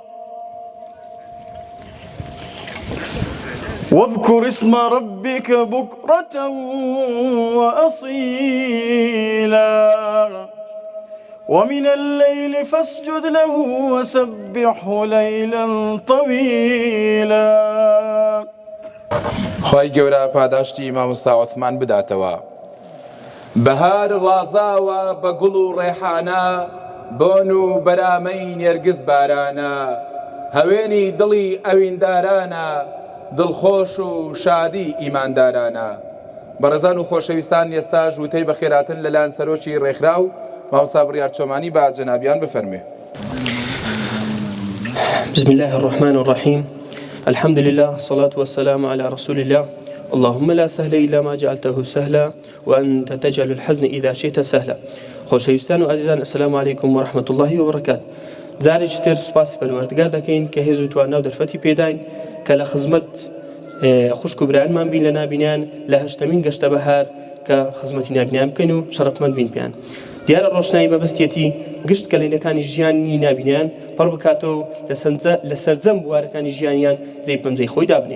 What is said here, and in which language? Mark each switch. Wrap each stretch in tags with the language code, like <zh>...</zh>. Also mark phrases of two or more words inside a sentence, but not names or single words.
<ar>واذكر اسم ربك بكرة وأصيلا ومن الليل فاسجد له وسبحه ليلا طويلا.</ar> <ckb>خی گەورە پاداشتی مامۆستا عوسمان بداتەوە. بەهار ڕازاوە بە گوڵ و ڕێحانە، بۆن و بەرامەی نێرگز بارانە، هەوێنی دڵی ئەویندارانە دڵخۆش و شادی ئیماندارانە. بەڕێزان و خۆشەویستان، ئێستاش وتەی بەخێراتن لەلایەن سەرۆکی ڕێکخراو مامۆستا بڕیار چۆمانی با جەنابیان بفەرمێ.</ckb> <ar>بسم الله الرحمن الرحيم. الحمد لله والصلاة والسلام على رسول الله. اللهم لا سهل إلا ما جعلته سهلا وأنت تجعل الحزن إذا شئت سهلا.</ar> <ckb>خۆشەویستان و عزیزان،</ckb> <ar>السلام عليكم ورحمة الله وبركاته.</ar> <ckb>جارێکی تر سوپاسی پەروەردگار دەکەین کە هێز و توانە و دەرفەتی پێداین کە لە خزمەت خوشک و برایانمان بین لە نابینیان لە هەشتمین گەشتە بەهار کە خزمەتی نابینیان بکەین و شەرەفمەند بین پێیان. دیارە ڕۆشنایی مەبەستیەتی گشت کەلێنەکانی ژیانی نابینیان پڕ بکاتەوە لە سەرجەم بوارەکانی ژیانیان جێی پەنجەی خۆی دابنێ.</ckb>